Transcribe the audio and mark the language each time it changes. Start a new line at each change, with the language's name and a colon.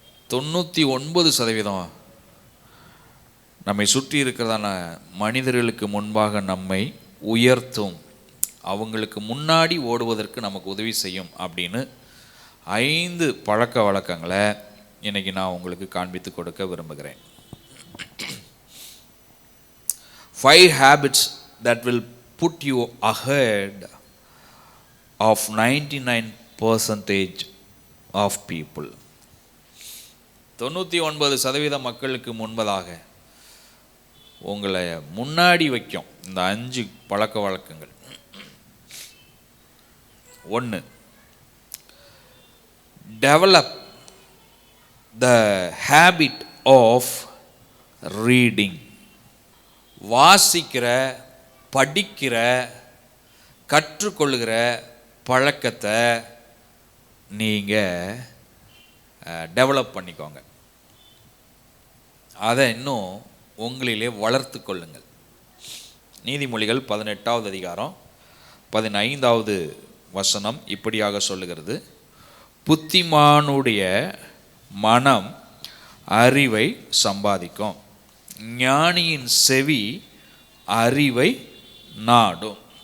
Tamil: 99% நம்மை சுற்றி இருக்கிறதான மனிதர்களுக்கு முன்பாக நம்மை உயர்த்தும், அவங்களுக்கு முன்னாடி ஓடுவதற்கு நமக்கு உதவி செய்யும் அப்படின்னு 5 பழக்க வழக்கங்களை இன்னைக்கு நான் உங்களுக்கு காண்பித்து கொடுக்க விரும்புகிறேன்.
English: 5 habits that will put you ahead of 99% of people.
Tamil: 99% மக்களுக்கு முன்பதாக உங்களை முன்னாடி வைக்கும் இந்த 5 பழக்க வழக்கங்கள்.
English: 1, develop the habit of reading.
Tamil: வாசிக்கிற, படிக்கிற, கற்றுக்கொள்கிற பழக்கத்தை நீங்கள் டெவலப் பண்ணிக்கோங்க. அதை இன்னும் உங்களிலே வளர்த்து கொள்ளுங்கள். நீதிமொழிகள் 18வது அதிகாரம் 15வது வசனம் இப்படியாக சொல்லுகிறது: புத்திமானுடைய மனம் அறிவை சம்பாதிக்கும், ஞானியின் செவி அறிவை நாடும்.